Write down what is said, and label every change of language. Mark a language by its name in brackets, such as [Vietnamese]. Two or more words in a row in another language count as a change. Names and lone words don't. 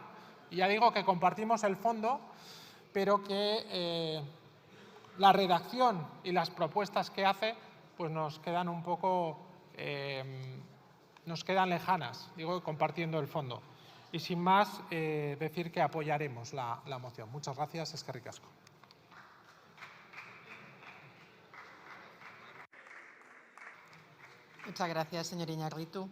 [Spanish] Y ya digo que compartimos el fondo, pero que la redacción y las propuestas que hace pues nos quedan un poco, nos quedan lejanas, digo, compartiendo el fondo. Y sin más, decir que apoyaremos la moción. Muchas gracias, [Basque] eskerrik asko. [Spanish] Muchas gracias, señor Iñárritu.